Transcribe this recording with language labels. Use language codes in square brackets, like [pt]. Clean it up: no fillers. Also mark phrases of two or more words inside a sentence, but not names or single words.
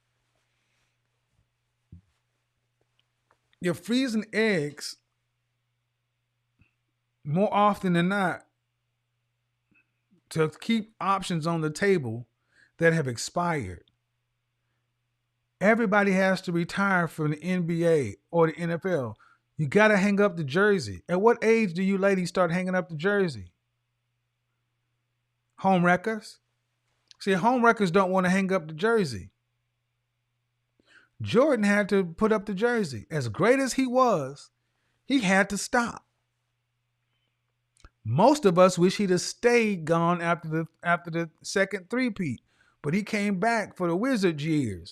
[en] You're freezing eggs more often than not to keep options on the table that have expired. Everybody has to retire from the NBA or the NFL. You got to hang up the jersey. At what age do you ladies start hanging up the jersey? ʻhōmʻrekers? See, ʻhōmʻrekers don't want to hang up the jersey. Jordan had to put up the jersey. As great as he was, he had to stop. Most of us wish he'd have stayed gone after the second three-peat, but he came back for the Wizards years.